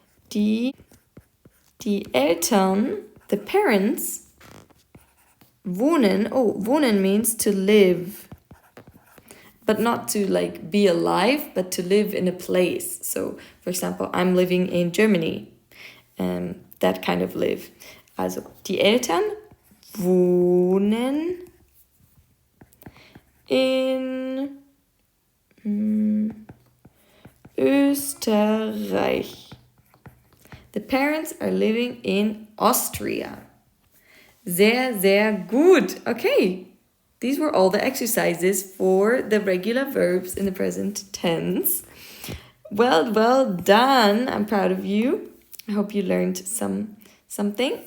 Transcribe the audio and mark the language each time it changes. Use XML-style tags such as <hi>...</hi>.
<de>Die Eltern,</de> <en>the parents,</en> <de>wohnen.</de> <en>Oh, wohnen means to live. But not to like be alive, but to live in a place. So, for example, I'm living in Germany. That kind of live.</en> <de>Also, die Eltern wohnen in Österreich.</de> <en>The parents are living in Austria.</en> <de>Sehr, sehr gut.</de> <en>Okay. These were all the exercises for the regular verbs in the present tense. Well done. I'm proud of you. I hope you learned something.</en>